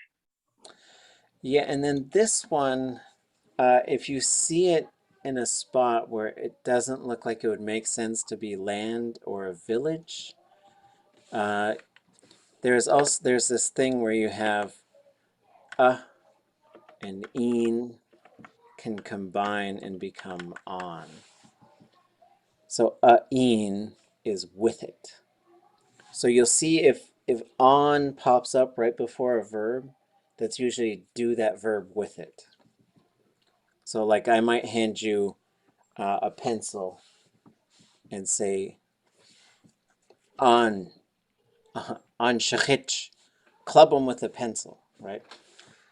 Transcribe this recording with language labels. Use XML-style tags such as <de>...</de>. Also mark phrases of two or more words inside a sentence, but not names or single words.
<en>Yeah, and then this one, if you see it in a spot where it doesn't look like it would make sense to be land or a village, there's this thing where you have and ʼaan can combine and become on. So ʼaan is with it. So you'll see if on pops up right before a verb, that's usually do that verb with it. So like I might hand you a pencil and say</en> <tli>on shachich,</tli> <en>club them with a pencil, right?</en>